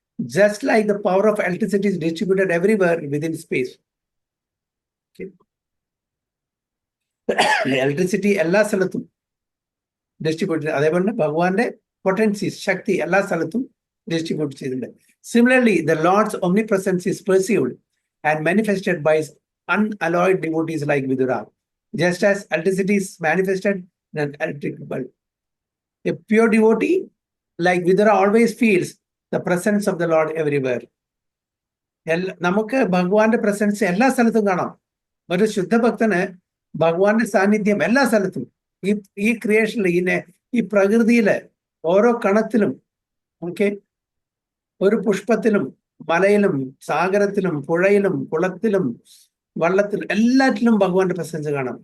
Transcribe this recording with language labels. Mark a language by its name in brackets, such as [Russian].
[English] Just like the power of electricity is distributed everywhere within space. [Malayalam] Electricity എല്ലാ സ്ഥലത്തും distribute, അതേപോലെ ഭഗവാന്റെ potencies, ശക്തി എല്ലാ സ്ഥലത്തും ഡിസ്ട്രിബ്യൂട്ട് ചെയ്തിട്ടുണ്ട്. [English] Similarly, the Lord's omnipresence is perceived and manifested by unalloyed devotees like Vidura, just as electricity is manifested in an electric bulb. A pure devotee like Vidura always feels the presence of the Lord everywhere. [Malayalam] നമുക്ക് ഭഗവാന്റെ presence എല്ലാ സ്ഥലത്തും കാണാം. ഒരു ശുദ്ധഭക്തന് ഭഗവാന്റെ സാന്നിധ്യം എല്ലാ സ്ഥലത്തും, ഈ ക്രിയേഷനിൽ, ഈ പ്രകൃതിയിലെ ഓരോ കണത്തിലും, ഓക്കെ, ഒരു പുഷ്പത്തിലും മലയിലും സാഗരത്തിലും പുഴയിലും കുളത്തിലും വള്ളത്തിലും എല്ലാറ്റിലും ഭഗവാന്റെ പ്രസൻസ് കാണാം.